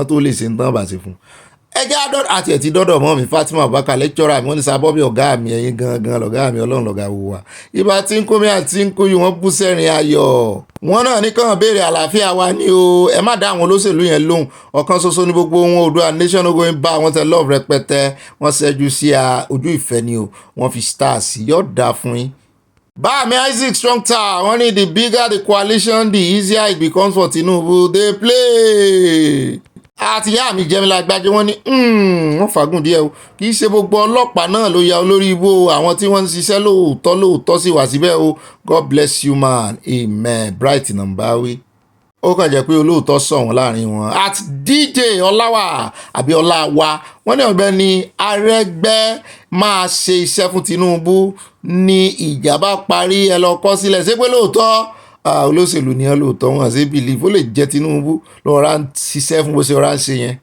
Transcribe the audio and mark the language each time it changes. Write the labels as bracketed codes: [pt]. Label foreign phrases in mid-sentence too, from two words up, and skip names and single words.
[yo] tó lè ṣe ní tán bá ṣe fún ẹjẹ́ àti ẹ̀tí dọ́dọ̀ mọ́ mi Fatima Abubakar lecturer mi wọ́n ní Sir Bobby ọ̀gá mi ẹ̀yin gangan lọ̀gá mi Ọlọ́run lọ̀gá wo wa ibà tí ń kó mi àti ń kó yìí wọ́n bú sẹ́rin ayọ̀ wọ́n náà ní kàn béèrè àlàáfíà wa ní o ẹ má dá àwọn olóṣèlú yẹn lóhùn ọ̀kan ṣoṣo ní gbogbo wọn Oòduà [en] nation no going back [yo] wọ́n tẹ love rẹpẹtẹ wọ́n ṣẹ́jú sí ojú ìfẹ́ ni o wọ́n fi stars yóò dáa fún yín. [en] Báàmí Isaac Strong Tower [yo] wọ́n ní [en] the bigger the coalition the easier it becomes for Tinubu they play. [yo] Àti ìyá mi Jẹ́mílà Gbájé wọ́n ní wọ́n fagùn díẹ̀ o kì í ṣe gbogbo ọlọ́pàá náà ló ya olórí ibò àwọn tí wọ́n ń ṣiṣẹ́ lóòótọ́ sì wà síbẹ̀ o [en] God bless you man amen [yo] bright nàmbáwí. Ó kàn jẹ́ pé olóòótọ́ sọ wọ́n láàrin wọn. At DJ Ọláwà àbí Ọláwà wọ́n ní Ọ̀gbẹ́ni Arẹ́gbẹ́ máa ṣe iṣẹ́ fún Tinubu ní ìjà bá parí ẹ lọ kọ sílẹ̀ ṣé pé lóòótọ́ olóṣèlú ni olóòótọ́ wọn àti believe ó lè jẹ́ Tinubu lọ́ra ń ṣiṣẹ́ fún bó ṣe ọ̀rá ń ṣe yẹn.